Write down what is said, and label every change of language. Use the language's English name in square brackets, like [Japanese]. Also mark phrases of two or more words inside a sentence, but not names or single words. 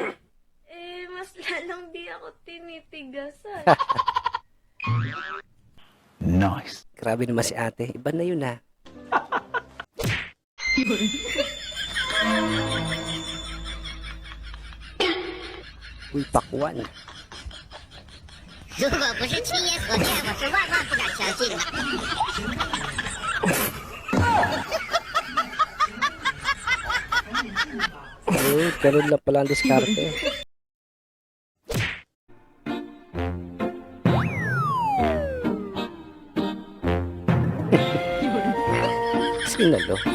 [Filipino] Mas lalang di ako tinitigasan. Nice. Grabe naman si ate. Iba na yun Uy, pakwan. [Chinese] 如果不是亲眼所见，我是万万不敢相信的。 [Filipino] Ganun lang pala ang diskarte. Sinalo.